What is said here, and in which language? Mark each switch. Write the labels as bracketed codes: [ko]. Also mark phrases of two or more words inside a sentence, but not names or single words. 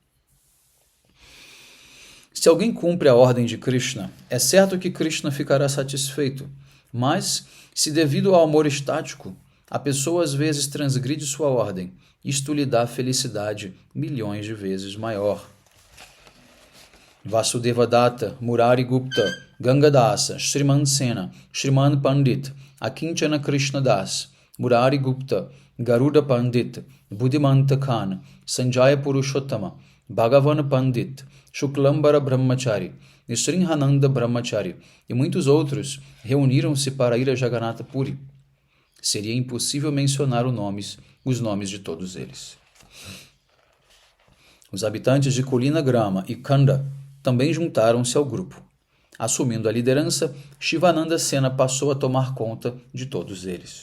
[pt] Se alguém cumpre a ordem de Krishna, é certo que Krishna ficará satisfeito, mas se devido ao amor estático, a pessoa às vezes transgride sua ordem, isto lhe dá felicidade milhões de vezes maior. Vasudevadatta, Murari Gupta, Gangadasa, Shriman Sena, Shriman Pandit, Akinchana Krishna Das, Murari Gupta, Garuda Pandit, Buddhimanta Khan, Sanjaya Purushottama, Bhagavan Pandit, Shuklambara Brahmachari, Srinhananda Brahmachari e muitos outros reuniram-se para ir a Jagannatha Puri. Seria impossível mencionar os nomes de todos eles. Os habitantes de Kulina Grama e Kanda também juntaram-se ao grupo. Assumindo a liderança, Shivananda Sena passou a tomar conta de todos eles.